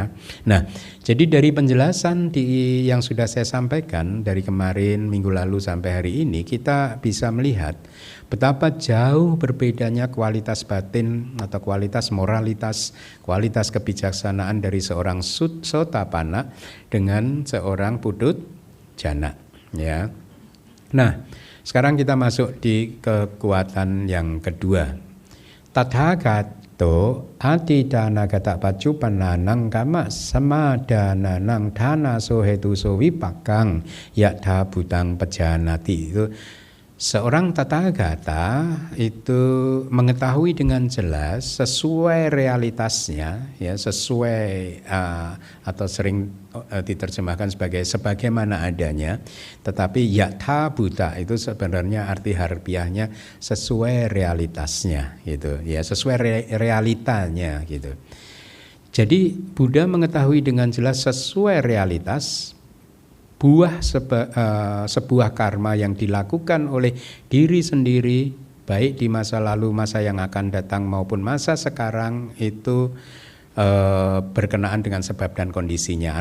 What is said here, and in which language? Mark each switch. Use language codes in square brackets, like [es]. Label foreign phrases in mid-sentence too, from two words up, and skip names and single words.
[id] Nah, jadi dari penjelasan yang sudah saya sampaikan dari kemarin, minggu lalu sampai hari ini, kita bisa melihat betapa jauh berbedanya kualitas batin atau kualitas moralitas, kualitas kebijaksanaan dari seorang Sotapanna dengan seorang putujana, ya. Nah, sekarang kita masuk di kekuatan yang kedua. [pi] Tathagato adidana gata pacupananang kama samadananang dhana sohetu sowipakang yatha butang pejanati. [id] Itu Seorang Tathagata itu mengetahui dengan jelas sesuai realitasnya, ya sesuai atau sering diterjemahkan sebagai sebagaimana adanya, tetapi [pi] yatha bhuta [id] itu sebenarnya arti harfiahnya sesuai realitasnya, gitu, ya sesuai realitanya, gitu. Jadi Buddha mengetahui dengan jelas sesuai realitas buah sebuah karma yang dilakukan oleh diri sendiri, baik di masa lalu, masa yang akan datang maupun masa sekarang, itu berkenaan dengan sebab dan kondisinya.